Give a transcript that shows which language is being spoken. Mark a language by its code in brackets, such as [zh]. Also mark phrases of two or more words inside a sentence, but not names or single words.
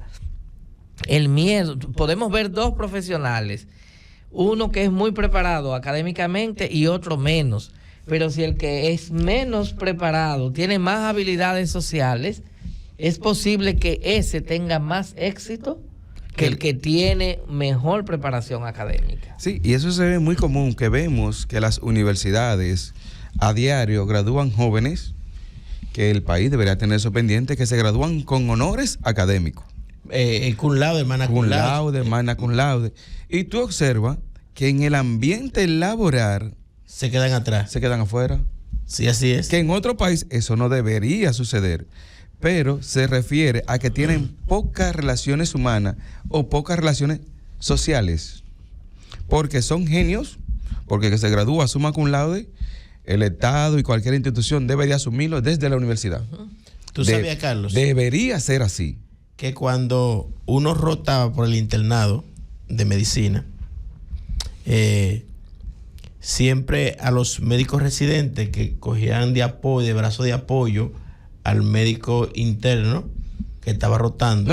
[es] El miedo, podemos ver dos profesionales, uno que es muy preparado académicamente y otro menos, pero si el que es menos preparado tiene más habilidades sociales, es posible que ese tenga más éxito que el que tiene mejor preparación académica. Sí, y eso se ve muy común, que vemos que las universidades a diario gradúan jóvenes, que el país debería tener eso pendiente, que se gradúan con honores académicos. [la] Cum laude, hermana cum laude. Hermana cum laude. [es] Y tú observas que en el ambiente laboral se quedan atrás. Se quedan afuera. Sí, así es. Que en otro país eso no debería suceder, pero se refiere a que tienen pocas relaciones humanas o pocas relaciones sociales, porque son genios, porque que se gradúa [la] summa cum laude, [es] el Estado y cualquier institución debe de asumirlo desde la universidad. ¿Tú sabías, Carlos? Debería ser así. Que cuando uno rotaba por el internado de medicina, siempre a los médicos residentes que cogían de brazo de apoyo al médico interno, que estaba rotando.